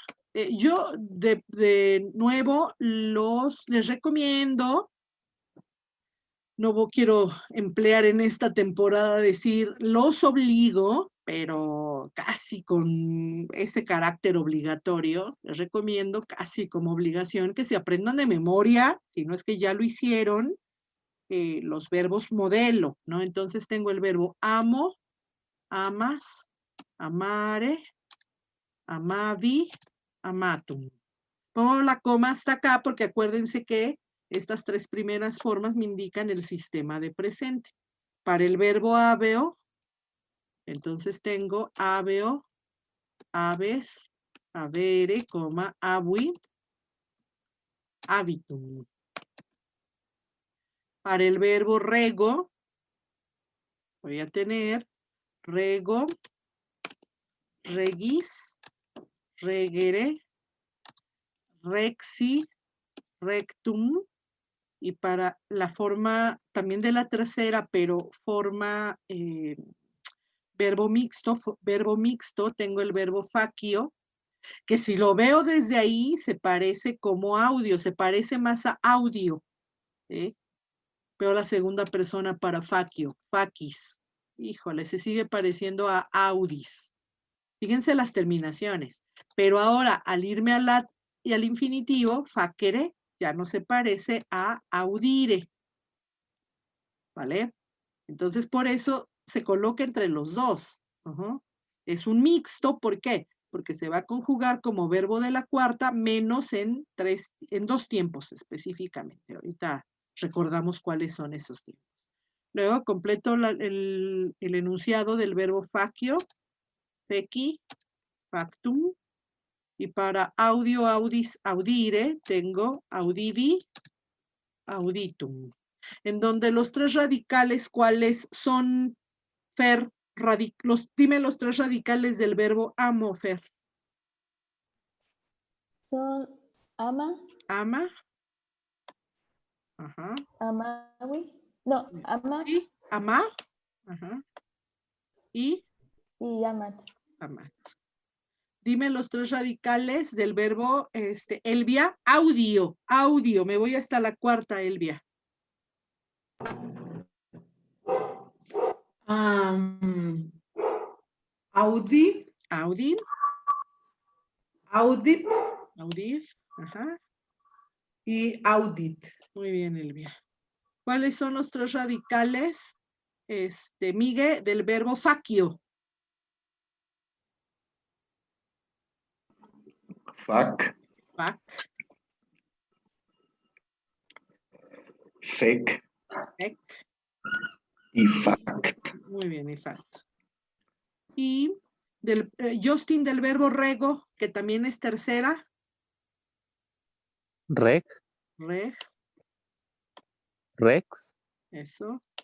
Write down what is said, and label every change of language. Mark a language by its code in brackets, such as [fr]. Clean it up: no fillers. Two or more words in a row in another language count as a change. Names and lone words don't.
[es] Yo de nuevo les recomiendo, no quiero emplear en esta temporada decir los obligo, pero casi con ese carácter obligatorio, les recomiendo casi como obligación que se aprendan de memoria, si no es que ya lo hicieron, los verbos modelo, ¿no? Entonces tengo el verbo amo, [la] amas, amare, amavi, amatum. [es] Pongo la coma hasta acá porque acuérdense que estas 3 primeras formas me indican el sistema de presente. Para el verbo habeo, entonces tengo [la] habeo, habes, habere, habui, habitum. [es] Para el verbo rego, voy a tener rego, [la] regis, regere, rexi, rectum. [es] Y para la forma también de la tercera, pero forma verbo mixto, tengo el verbo facio, que si lo veo desde ahí se parece como audio, se parece más a audio. Veo la segunda persona para facio, facis. Híjole, se sigue pareciendo a audis. Fíjense las terminaciones. Pero ahora, al irme al infinitivo, facere, ya no se parece a audire. ¿Vale? Entonces, por eso se coloca entre los dos. Es un mixto, ¿por qué? Porque se va a conjugar como verbo de la cuarta menos en 2 tiempos específicamente. Ahorita recordamos cuáles son esos tiempos. Luego completo el enunciado del verbo [la] facio, feci, factum, [es] y para audio, [la] audis, audire, tengo audivi, auditum. [es] En donde los 3 radicales, ¿cuáles son, Fer, dime los 3 radicales del verbo amo, Fer. Son ama, Ama. Ajá. amawi. No, ama Sí, amar. Ajá. Y y amat. amar. Dime los 3 radicales del verbo, Elvia, audio, audio. Me voy hasta la 4ª, Elvia. Audi, Audin, audit audif, ajá. y audit. Muy bien, Elvia. ¿Cuáles son los 3 radicales, Migue, del verbo facio? Fac, Fac, fec ec. y fact. Muy bien, y fact. Y Justin, del verbo rego, que también es tercera. Reg, Reg, Rex eso.